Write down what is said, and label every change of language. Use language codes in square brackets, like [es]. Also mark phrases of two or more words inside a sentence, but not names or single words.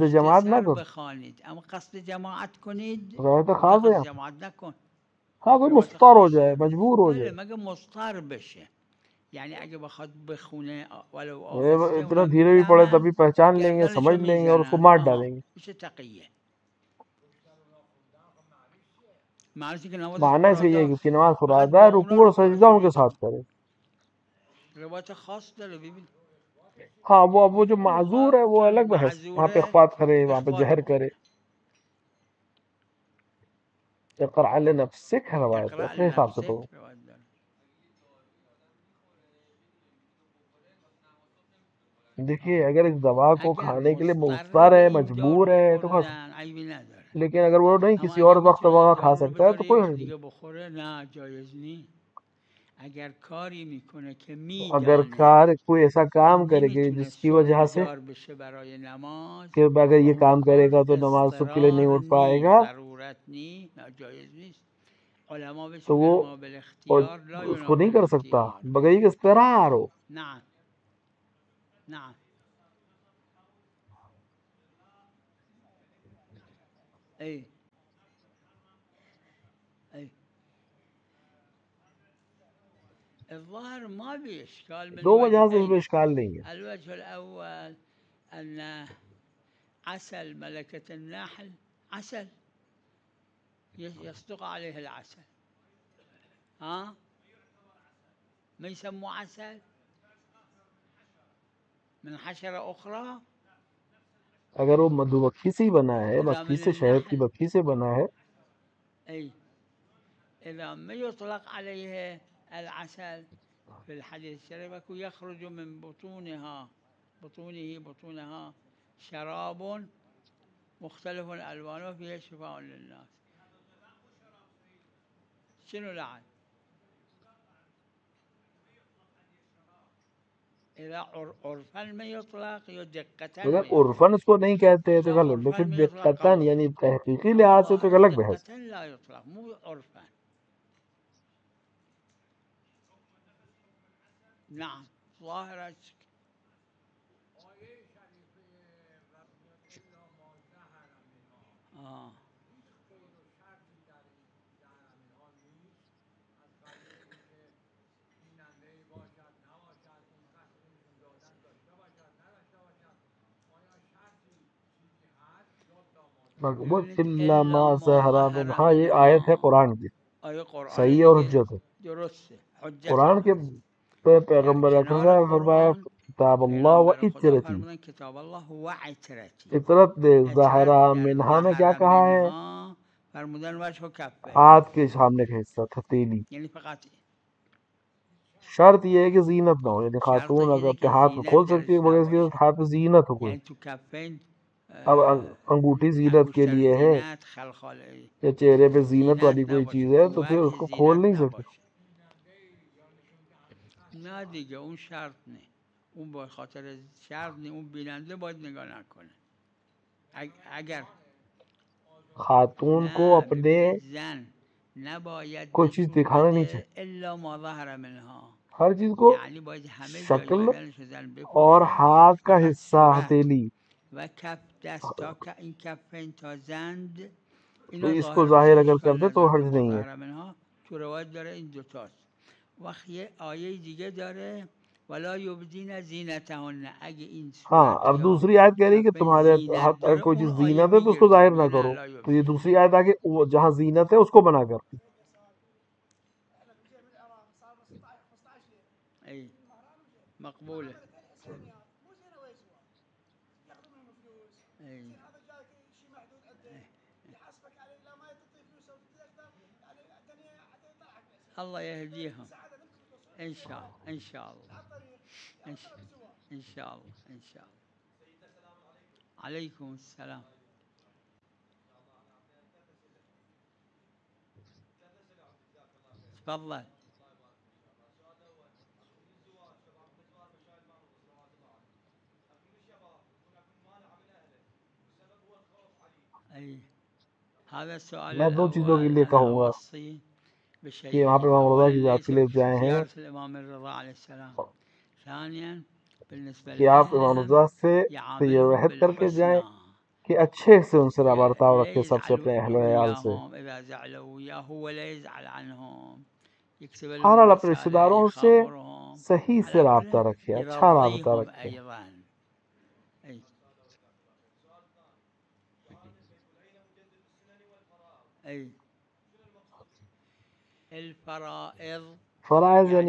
[fa] پشت [ur] جماعت نہ [fa] سر [ur] کرو. [fa] بخوانید، اما قصد جماعت کنید روایت اونجا [ur] خاص ہے [fa] قصد [ur] یہاں. [fa] جماعت نکن. [ur] ہاں کوئی [fa] روایت [ur] مضطر ہو جائے، [fa] خاصه، [ur] مجبور ہو [fa] بله [ur] جائے، [fa] مگه مضطر بشه، یعنی اگه بخواد بخونه ولو آهسته [ur] اتنا [fa] اونم [ur] دھیرے بھی پڑھے [fa] میفهمن، [ur] تبھی پہچان لیں گے، سمجھ [fa] گردنشو [ur] لیں گے اور اس کو [fa] میزنن. [ur] مار [fa] آها [ur] ڈالیں گے. [fa] میشه تقیه. معنیش که نماز [ur] معنی اس کا یہ ہے [fa] فرادا [ur] کہ اس کی نماز [fa] فقط [ur] فرادہ ہے، [fa] با اونا [ur] رکوع اور [fa] رکوع و [ur] سجدہ ان کے [fa] سجود [ur] ساتھ [fa] کن. [ur] کرے. [fa] روایت خاص داره ببین. [ur] ہاں وہ جو معذور ہے وہ الگ بحث، وہاں پہ [fa] معذوره [ur] اخفات کرے، وہاں پہ [fa] اخفات [ur] جہر [fa] بکنه. [ur] کرے. [ar] اقرأ لنفسک [ur] ہے روایت ہے، [ar] اقرأ [ur] اپنے حساب سے [ar] لنفسك [ur] پڑھو. [fa] روایت دار. [ur] دیکھیے اگر اس دوا کو [fa] اگر [ur] کھانے کے لیے [fa] مضطر [ur] مضطر [fa] به [ur] ہے، [fa] این دارو [ur] مجبور ہے تو کھا سکتا [fa] خوردن عیبی نداره، [ur] ہے، لیکن اگر وہ نہیں [fa] اما [ur] کسی [fa] اگه [ur] اور وقت [fa] میتونه این [ur] وقت کھا [fa] دارو رو [ur] سکتا ہے تو [fa] بذاره [ur] کوئی [fa] یه [ur] حرج [fa] روز [ur] نہیں. [fa] دیگه بخوره نه جایز نیست. اگر کاری میکنه که [ur] اگر [fa] میدانه [ur] کوئی ایسا کام [fa] این [ur] کرے کہ [fa] نمیتونه [ur] جس کی [fa] صبح [ur] وجہ سے [fa] بیدار بشه برای نماز، [ur] کہ اگر یہ [fa] اون [ur] کام کرے [fa] کار [ur] گا تو نماز صبح کے لیے نہیں [fa] اضطرار [ur] اٹھ پائے [fa] نی، [ur] گا، [fa] ضرورت نی، جایز نیست. علما بهش [ur] تو [fa] میگن [ur] وہ [ar] ما بالاختیار لا [ur] اس کو نہیں [ar] ینافی [ur] کر سکتا [ar] الاختیار. [ur] بغیر کہ اضطرار ہو. [ar] نعم نعم. ای ای الظاهر ما بإشكال من [ur] دو وجہ سے اس میں [ar] وجهين. [ur] اشکال نہیں ہے. [ar] الوجه الأول أن عسل ملكة النحل عسل يصدق عليه العسل، ها ما يسموه عسل من حشرة أخرى. [ur] اگر وہ مدھو مکھی سے ہی بنا ہے، [ar] إذا [ur] مکھی [ar] من [ur] سے شہد کی [ar] النحل [ur] مکھی سے بنا ہے، [ar] أي إذا ما يطلق عليه العسل في الحديث الشريف يخرج من بطونها شراب مختلف ألوانه فيه شفاء للناس. شنو لعن؟ إذا عرفا ما يطلق يو دقة [ur] اگر [ar] ما يطلق. [ur] عرفاً اس کو نہیں کہتے ہیں تو [ar] إذا [ur] غلط، [ar] عرفا [ur] لیکن [ar] ما يطلق دقتاً خلاص، [ur] یعنی تحقیقی [ar] أما [ur] لحاظ سے تو [ar] ظاهر [ur] الگ بحث. [ar] دقة لا يطلق مو عرفا. نعم ظاهر. آه. [fa] مقبول ببینید [ar] الا الا ما ما ظهر ظهر منها، [ur] یہ آیت ہے [ar] منها [ur] قرآن کی، [fa] آیه قرآن [ur] صحیح اور [fa] دیگه [ur] حجت ہے. [fa] درسته حجت [ur] قرآن کے [fa] ماست. [ur] پہ [fa] در [ur] پیغمبر اکرم [fa] کنار [ur] نے فرمایا [fa] قرآن [ar] کتاب اللہ و [fa] پیغمبر خدا [ar] اطرتی، [fa] فرمودن [ar] کتاب الله و عترتی. [ur] اطرت دے. [fa] عترت [ur] ظاہرہ [fa] در [ur] منہا میں کیا [ar] ظهر [ur] کہا ہے؟ [fa] منها فرمودن وجه و کفین، [ur] ہاتھ کے سامنے کا حصہ تھا تیلی. [fa] یعنی فقط [ur] شرط یہ ہے کہ زینت نہ ہو، یعنی خاتون [fa] شرطش [ur] اگر [fa] اینه [ur] اپنے [fa] که [ur] ہاتھ کو کھول [fa] زینت [ur] سکتی ہے [fa] درش [ur] مگر اس کے [fa] نباشه. [ur] ہاتھ پہ زینت ہو کوئی. [fa] یعنی تو کفین [ur] اب انگوٹھی زینت کے [fa] انگشتر [ur] لیے ہے [fa] زینت خلخال [ur] یا چہرے پہ زینت والی [fa] زینت [ur] کوئی [fa] نباشه، [ur] چیز ہے [fa] تو [ur] تو پھر اس [fa] وجه [ur] کو کھول [fa] زینت [ur] نہیں سکتے. [fa] نباشه. نه دیگه اون شرط نه، اون با خاطر شرط نه، اون بیننده باید نگاه نکنه. [ur] اگر خاتون کو [fa] نه [ur] اپنے [fa] ببینید زن نباید [ur] کوئی چیز [fa] نشون [ur] دکھانا نہیں [fa] بده [ur] چاہیے، [ar] الا ما ظهر منها، [ur] ہر چیز کو [fa] یعنی باید همه جای [ur] شکل [fa] بدنش زن [ur] اور [fa] بپوشه، [ur] ہاتھ کا [fa] فقط [ur] حصہ [fa] صورت [ur] ہتھیلی. [fa] و کف دست تا این کفین تا زند [ur] تو [fa] اینا [ur] اس کو [fa] ظاهر باشه [ur] ظاہر اگر کر [fa] اشکال [ur] دے تو [fa] نداره. [ur] حرج [ar] ما [ur] نہیں ہے. [ar] ظهر منها [fa] تو روایت داره این دوتاست. وقت یه آیه دیگه داره [ar] ولا یبدین زینتهن، [fa] اگه این [ur] ہاں اب [fa] صورتی ها [ur] دوسری آیت کہہ رہی ہے کہ [fa] کفین [ur] تمہارے [fa] زینت [ur] ہاتھ اگر [fa] داره [ur] کوئی [fa] اون [ur] چیز [fa] آیه [ur] زینت ہے تو اس [fa] میگه [ur] کو ظاہر نہ [fa] میگه نه [ur] کرو. [ar] لا [ur] تو یہ [ar] یبدین. [ur] دوسری آیت آگے وہ جہاں زینت ہے اس کو بنا کر. [ar] ای مقبوله. ای الله يهديهم ان شاء الله ان شاء الله ان شاء الله ان شاء الله. عليكم السلام. تفضل. اي هذا السؤال [ur] میں دو چیزوں کے [ar] الأول [ur] لیے [ar] أنا [ur] کہوں گا [ar] أوصي [ur] کہ [ar] بشيئين. [ur] وہاں پہ امام رضا [ar] أولا [ur] کی ذات [ar] ليس [ur] کے لیے جائے ہیں [ar] زيارة الإمام الرضا عليه السلام. ثانيا بالنسبة [ur] کہ آپ امام [ar] لأهلهم [ur] رضا سے [ar] يعاملهم [ur] عہد کر کے جائیں [ar] بالحسنى، [ur] کہ اچھے سے ان سے برتاؤ [ar] لا [ur] رکھے، سب سے اپنے اہل و [ar] يزعل [ur] عیال سے. [ar] وياهم إذا زعلوا وياه ولا يزعل عنهم، يكتب لهم [ur] بہرحال اپنے رشتے [ar] رسالة [ur] داروں سے [ar] يخابرهم [ur] صحیح سے [ar] على [ur] رابطہ [ar] كل [ur] رکھے، اچھا رابطہ [ar] يرضيهم [ur] رکھے. [ar] أيضا. أي أي الفرائض [ur] فرائض یعنی